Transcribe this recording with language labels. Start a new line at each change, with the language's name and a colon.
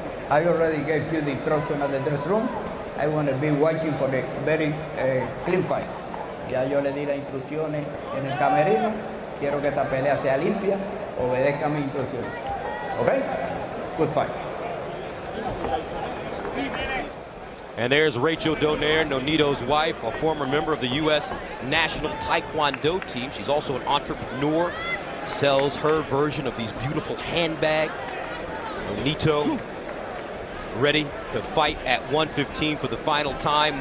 English: I already gave you the instruction at the dressing room. I want to be watching for the very clean fight.
Spanish: Ya yo le di las instrucciones en el camerino. Quiero que esta pelea sea limpia. Obedezca mis instrucciones.
English: Okay? Good fight. And there's Rachel Donaire, Nonito's wife, a former member of the U.S. national Taekwondo team. She's also an entrepreneur, sells her version of these beautiful handbags. Nonito ready to fight at 115 for the final time.